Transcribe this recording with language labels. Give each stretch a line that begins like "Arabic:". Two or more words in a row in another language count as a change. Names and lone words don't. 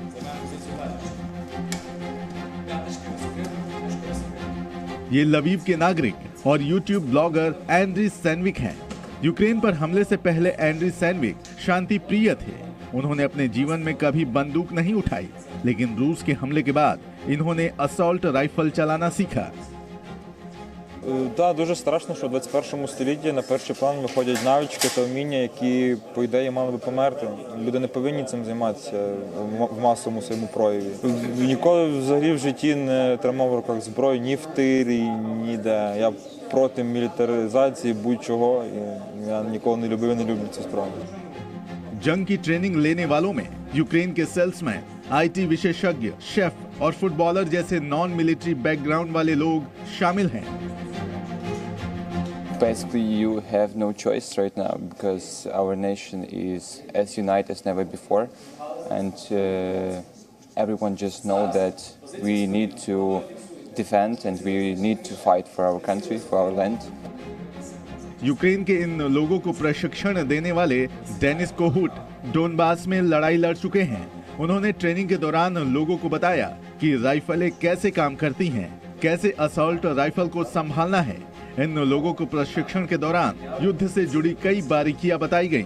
Hindi: ये लवीव के नागरिक और यूट्यूब ब्लॉगर एंड्री सैनविक हैं। यूक्रेन पर हमले से पहले एंड्री सैनविक शांति प्रिय थे। उन्होंने अपने जीवन में कभी बंदूक नहीं उठाई, लेकिन रूस के हमले के बाद इन्होंने
English: assault rifle
Hindi: चलाना सीखा।
Ukrainian: Да, дуже страшно, що в 21 столітті на перший план виходять навички та вміння, які, по ідеї, мали би померти. Люди не повинні цим займатися в масовому своєму прояві. Ніколи взагалі в житті не тримав в руках зброю ні в тирі, ніде. Я проти мілітаризації будь-чого. Я ніколи не любив і не люблю цю справу.
Hindi: जंग की ट्रेनिंग लेने वालों में यूक्रेन के सेल्समैन, आईटी विशेषज्ञ, शेफ और फुटबॉलर जैसे
English: non military background
Hindi: वाले लोग शामिल हैं।
English: Basically, you have no choice right now because our nation is as united as never before, and everyone just know that we need to defend and we need to fight for our country, for our land.
Hindi: यूक्रेन के इन लोगों को प्रशिक्षण देने वाले डेनिस कोहुट डोनबास में लड़ाई लड़ चुके हैं। उन्होंने ट्रेनिंग के दौरान लोगों को बताया कि राइफलें कैसे काम करती हैं, कैसे
English: assault rifle
Hindi: को संभालना है। इन लोगों को प्रशिक्षण के दौरान युद्ध से जुड़ी कई बारीकियां बताई गईं।